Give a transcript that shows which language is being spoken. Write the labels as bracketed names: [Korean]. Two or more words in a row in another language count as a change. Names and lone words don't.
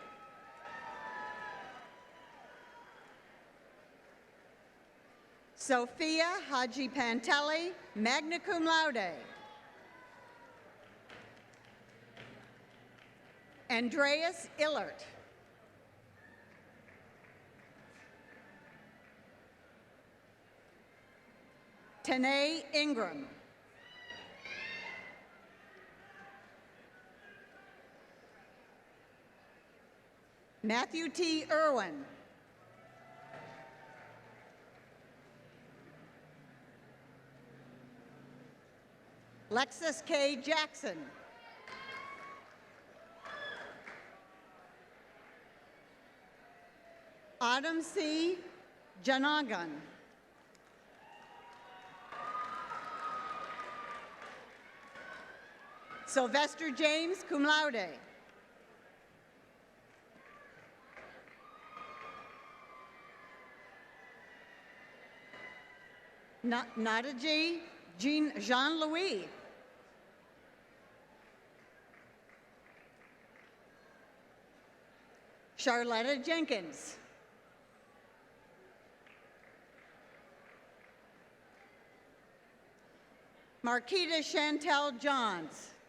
[English] Sophia Haji Pantelli, [Latin] magna cum laude. [English] Andreas Illert. Tanae Ingram. Matthew T. Irwin. Lexus K. Jackson. Autumn C. Janagan. Sylvester James, [Latin] cum laude. [English] Nadaji Jean-Louis. Charlotta Jenkins. Marquita Chantel Johns.